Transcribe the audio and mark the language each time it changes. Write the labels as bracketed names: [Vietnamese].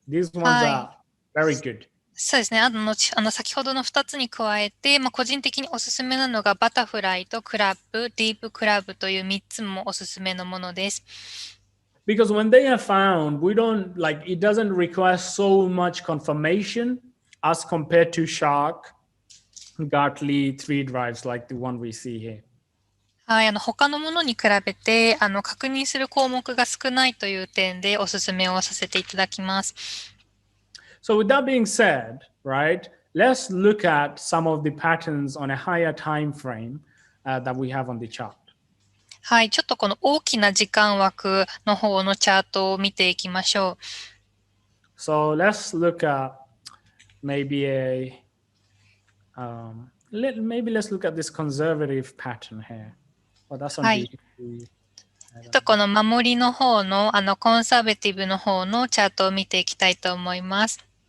[English] These ones are very good. [Japanese] そうですね。先ほどの2つに加えて、個人的におすすめなのがバタフライとクラブ、ディープクラブという3つもおすすめのものです。 [English] Because when they are found, it doesn't require so much confirmation as compared to Shark, Gartley, 3 drives like the one we see here. [Japanese] はい、他のものに比べて確認する項目が少ないという点でおすすめをさせていただきます。 [English] So with that being said, right, let's look at some of the patterns on a higher time frame that we have on the chart. [Japanese] はい、ちょっとこの大きな時間枠の方のチャートを見ていきましょう。 [English] So let's look at maybe a maybe let's look at this conservative pattern here. Well, that's on [Japanese] はい。この守りの方の、コンサバティブの方のチャートを見ていきたいと思います。